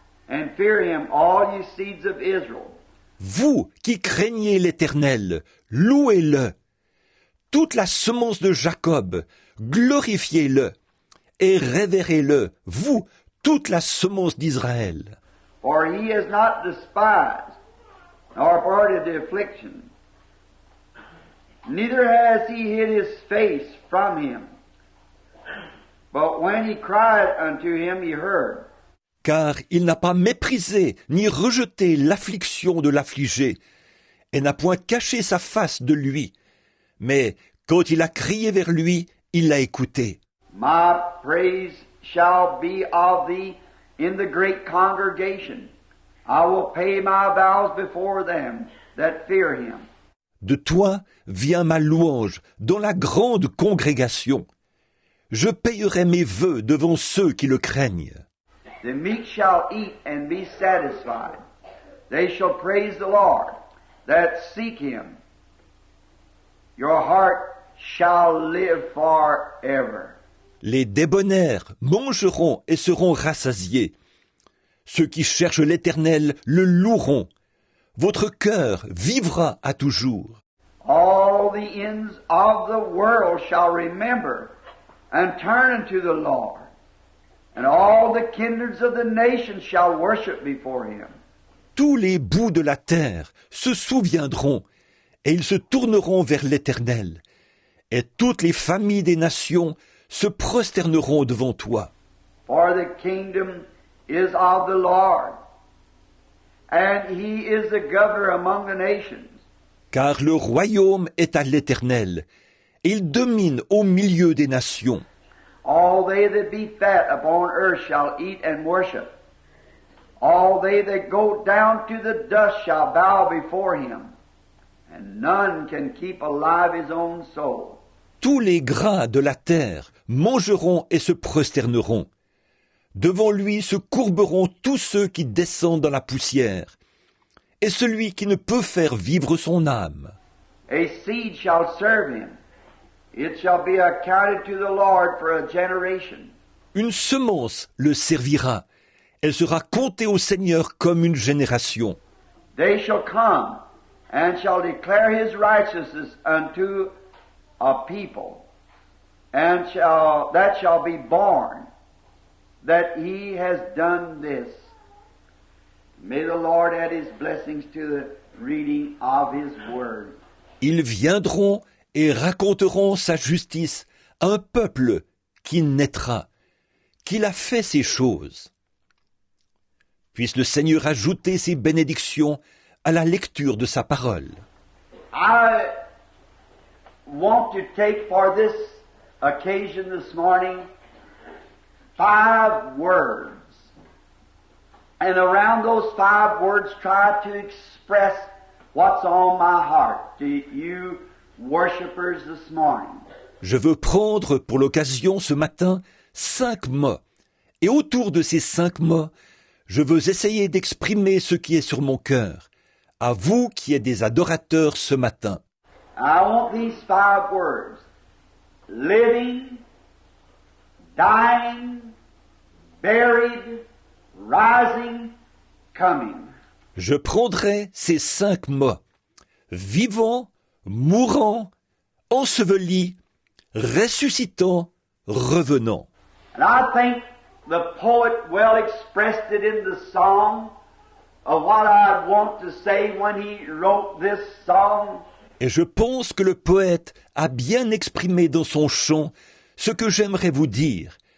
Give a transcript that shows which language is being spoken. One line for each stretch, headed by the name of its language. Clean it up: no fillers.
English: And fear him, all ye seeds of Israel.
French: Vous qui craignez l'Éternel, louez-le. Toute la semence de Jacob, glorifiez-le. Et révérez-le, vous, toute la semence d'Israël.
English: For he has not despised, nor parted the affliction. Neither has he hid his face from him. But when he cried unto him, he heard.
French: Car il n'a pas méprisé ni rejeté l'affliction de l'affligé, et n'a point caché sa face de lui. Mais quand il a crié vers lui, il l'a écouté.
English: My praise shall be of thee in the great congregation. I will pay my vows before them that fear him.
French: De toi vient ma louange dans la grande congrégation. Je payerai mes vœux devant ceux qui le craignent.
English: The meek shall eat and be satisfied. They shall praise the Lord that seek him. Your heart shall live forever.
French: Les débonnaires mangeront et seront rassasiés. Ceux qui cherchent l'Éternel le loueront. Votre cœur vivra à toujours.
English: All the ends of the world shall remember and turn unto the Lord. And all the kindreds of the nations shall worship before him.
French: Tous les bouts de la terre se souviendront, et ils se tourneront vers l'Éternel. Et toutes les familles des nations se prosterneront devant toi.
English: For the kingdom is of the Lord, and he is the governor among the nations.
French: Car le royaume est à l'Éternel, et il domine au milieu des nations.
English: All they that be fat upon earth shall eat and worship. All they that go down to the dust shall bow before him, and none can keep alive his own soul.
French: Tous les gras de la terre mangeront et se prosterneront. Devant lui se courberont tous ceux qui descendent dans la poussière, et celui qui ne peut faire vivre son âme.
English: A seed shall serve him. It shall be accounted to the Lord for a generation.
French: Une semence le servira. Elle sera comptée au Seigneur comme une génération.
English: They shall come and shall declare his righteousness unto a people, and that shall be born, that he has done this. May the Lord add his blessings to the reading of his word.
French: Ils viendront et raconteront sa justice à un peuple qui naîtra, qu'il a fait ces choses. Puisse le Seigneur ajouter ses bénédictions à la lecture de sa parole.
English: I want to take for this occasion this morning 5 words. And around those 5 words try to express what's on my heart to you worshipers this morning.
French: Je veux prendre pour l'occasion ce matin 5 mots. Et autour de ces 5 mots, je veux essayer d'exprimer ce qui est sur mon cœur. À vous qui êtes des adorateurs ce matin.
English: I want these 5 words. Living, dying, buried, rising, coming.
French: Je prendrai ces 5 mots. Vivant, mourant, enseveli, ressuscitant, revenant.
English: And I think the poet well expressed it in the song of what I want to say when he wrote this song.
French: Et je pense que le poète a bien exprimé dans son chant ce que j'aimerais vous dire.